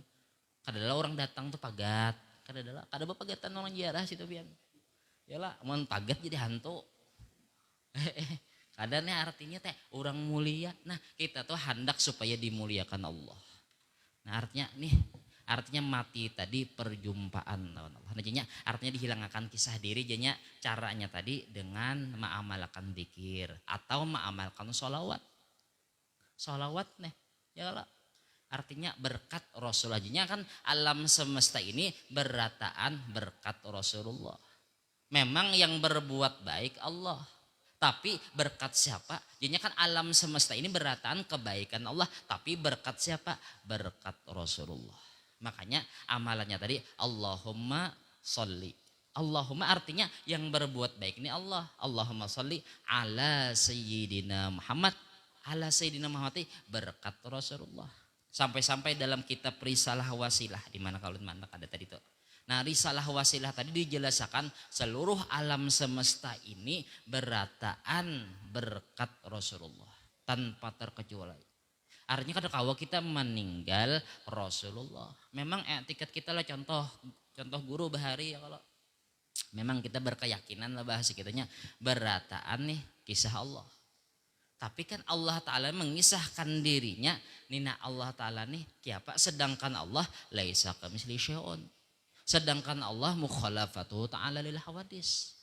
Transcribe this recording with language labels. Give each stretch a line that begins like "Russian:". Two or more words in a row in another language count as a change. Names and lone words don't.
Banjar: Kadang orang datang tuh pagat. Kadang bapagatan orang ziarah situ pian. Yalah, mun pagat jadi hantu. Kadang artinya teh orang mulia.
Indonesian: Nah, kita tuh hendak supaya dimuliakan Allah. Nah, artinya mati tadi perjumpaan lawan Allah. Nah, artinya dihilangkan kisah diri, jadinya caranya tadi dengan mengamalkan zikir atau mengamalkan sholawat. Sholawat nih, ya Allah. Artinya berkat Rasulullah. Jadinya kan alam semesta ini berataan berkat Rasulullah. Memang yang berbuat baik Allah. Tapi berkat siapa? Jadinya kan alam semesta ini berataan kebaikan Allah. Tapi berkat siapa? Berkat Rasulullah. Makanya amalannya tadi
Arabic: اللهم صل.
Indonesian: Allahumma artinya yang berbuat baik ini Allah.
Arabic: اللهم صل على سيدنا محمد. على سيدنا محمد
Indonesian: berkat Rasulullah. Sampai-sampai dalam kitab Risalah Wasilah. Dimana kalau mana ada tadi tuh. Nah risalah wasilah tadi dijelaskan seluruh alam semesta ini berataan berkat Rasulullah. Tanpa terkecuali. Artinya kalau kita meninggal Rasulullah.
Banjar: Memang etiket kita lah contoh guru bahari ya kalau. Memang kita berkeyakinan lah bahasa kitanya berataan nih kisah Allah. Tapi kan Allah Ta'ala mengisahkan dirinya. Nina Allah Ta'ala nih kiapa sedangkan Allah
Arabic: ليس كمثله شيء.
Indonesian: Sedangkan Allah
Arabic: مخالفته تعالى للحوادث.